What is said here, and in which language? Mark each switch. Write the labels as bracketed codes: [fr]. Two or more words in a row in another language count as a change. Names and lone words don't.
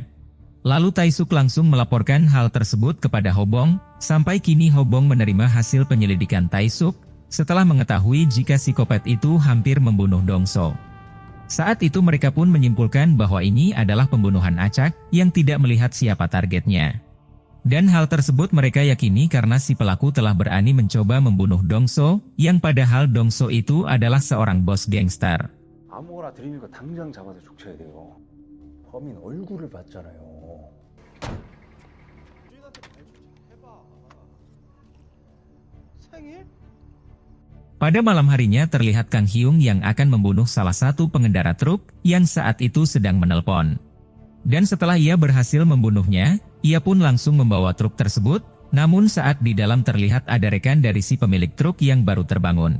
[id] Lalu Taisuk langsung melaporkan hal tersebut kepada Hobong, sampai kini Hobong menerima hasil penyelidikan Taisuk, setelah mengetahui jika psikopat itu hampir membunuh Dongso. Saat itu mereka pun menyimpulkan bahwa ini adalah pembunuhan acak, yang tidak melihat siapa targetnya. Dan hal tersebut mereka yakini karena si pelaku telah berani mencoba membunuh Dongso, yang padahal Dongso itu adalah seorang bos gangster. [ko] 아무거나 들이밀고 당장 잡아서 죽쳐야 돼요. 범인 얼굴을 봤잖아요. [id] Pada malam harinya terlihat Kang Hyung yang akan membunuh salah satu pengendara truk yang saat itu sedang menelpon. Dan setelah ia berhasil membunuhnya, ia pun langsung membawa truk tersebut, namun saat di dalam terlihat ada rekan dari si pemilik truk yang baru terbangun.